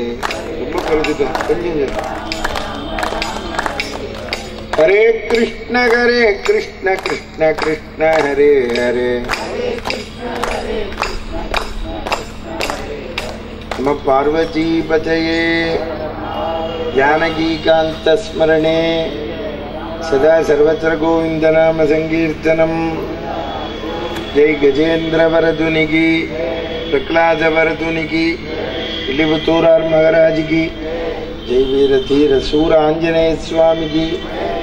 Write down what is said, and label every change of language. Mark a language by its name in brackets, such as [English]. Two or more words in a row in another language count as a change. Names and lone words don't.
[Tamil] ரொம்ப குறைஞ்சிட்டோம், கொஞ்சம். [Sanskrit] हरे कृष्ण कृष्ण हरे हरे. नम पार्वती पतये. जानकीकान्त स्मरणे सदा सर्वत्र गोविंद नाम संकीर्तनम. [Hindi] जय गजेंद्र वरदुनि की, प्रहलाद वरदुनि की, इलिवतूरार महाराज की, जय वीर धीर सूर आंजनेय स्वामी की.